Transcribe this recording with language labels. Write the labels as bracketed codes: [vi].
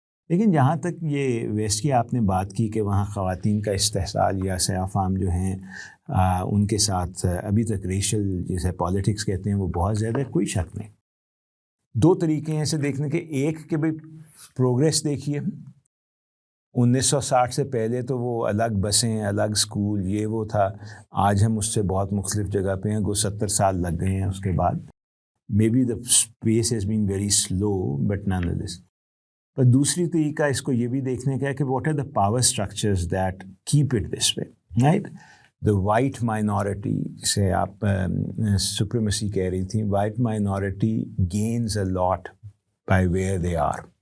[ur] لیکن جہاں تک یہ ویسٹ کی آپ نے بات کی کہ وہاں خواتین کا استحصال یا سیاہ فام جو ہیں ان کے ساتھ ابھی تک ریشل جیسے پالیٹکس کہتے ہیں وہ بہت زیادہ ہے، کوئی شک نہیں. دو طریقے ہیں اسے دیکھنے کے. ایک کہ بھائی پروگریس دیکھیے، 1960 سے پہلے تو وہ الگ بسیں، الگ اسکول، یہ وہ تھا. آج ہم اس سے بہت مختلف جگہ پہ ہیں. 70 سال لگ گئے ہیں اس کے بعد. [en] Maybe the space has been very slow but nonetheless. [ur] پر دوسری طریقہ اس کو یہ بھی دیکھنے کا ہے کہ [en] what are the power structures that keep it this way, [ur] right. [en] the white minority [ur] جسے آپ سپریمیسی کہہ رہی تھیں، [en] White minority gains a lot by where they are.